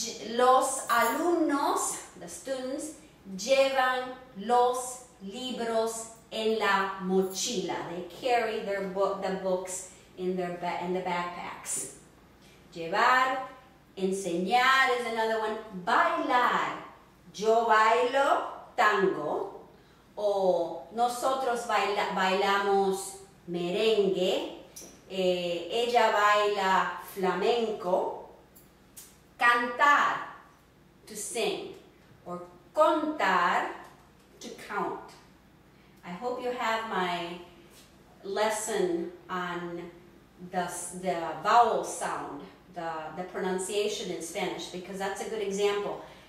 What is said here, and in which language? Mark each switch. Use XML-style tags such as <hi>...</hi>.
<es>Los alumnos,</es> <en>the students,</en> <es>llevan los libros en la mochila.</es> <en>They carry the books in the backpacks. Llevar, enseñar is another one. Bailar.</en> <es>Yo bailo tango, o nosotros bailamos merengue, ella baila flamenco.</es> <en>Cantar, to sing, or contar, to count. I hope you have my lesson on the vowel sound, the pronunciation in Spanish, because that's a good example.</en>